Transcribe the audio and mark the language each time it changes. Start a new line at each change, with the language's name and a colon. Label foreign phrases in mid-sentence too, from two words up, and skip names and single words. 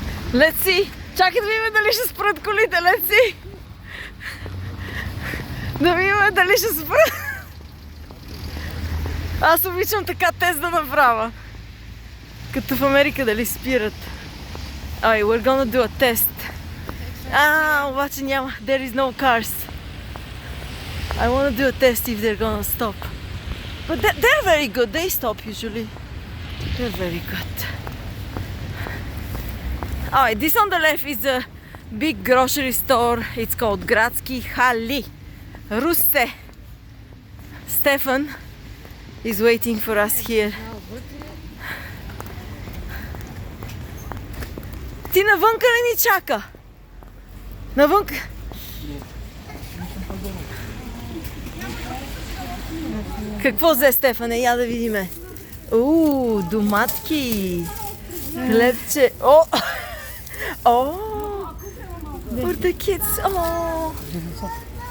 English: Let's see.
Bulgarian: Чакай да видим дали ще спрат колите.
English: Let's see.
Bulgarian: Да видим дали ще спрат. Аз обичам така тест да направя. Като в Америка дали спират.
English: Alright, we're gonna do a test.
Bulgarian: Обаче няма.
English: There is no cars. I wanna do a test if they're gonna stop. But they're very good. They stop usually. They're very good. Alright, this on the left is a big grocery store. It's called Gradski Halli. Russe. Stefan is waiting for us here.
Bulgarian: Ти навънка не ни чака? Навънка? Какво взе Стефане? Я да видиме. Доматки. Хлебче.
English: For the kids.